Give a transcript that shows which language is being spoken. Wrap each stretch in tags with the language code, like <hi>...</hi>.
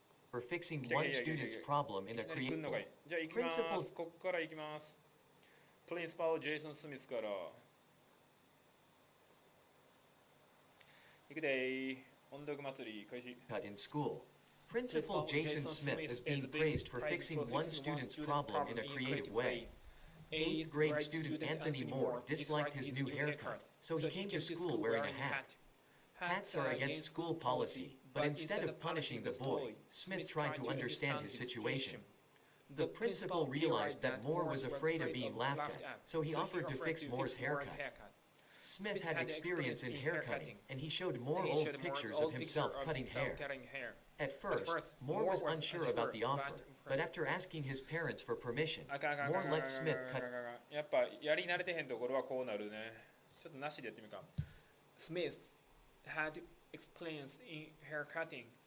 <en>For fixing one student's problem in a creative way.</en> <ja>じゃあ行きます。ここから行きます。プリンシパルジェイソン・スミスから行くでー。音読祭り開始。</ja> <en>In school, Principal Jason Smith is being praised for fixing one student's problem in a creative way. 8th grade student Anthony Moore disliked his new haircut, so he came to school wearing a hat. Hats are against school policy, but instead of punishing the boy, Smith tried to understand his situation. The principal realized that Moore was afraid of being laughed at, so he offered to fix Moore's haircut. Smith had experience in haircutting, and he showed Moore old pictures of himself cutting hair. At first, Moore was unsure about the offer, but after asking his parents for permission, Moore let Smith cut.</en> <ja>やっぱやり慣れてへんところはこうなるね。ちょっとなしでやってみるか。</ja> <en>Smith had experience in haircutting.</en>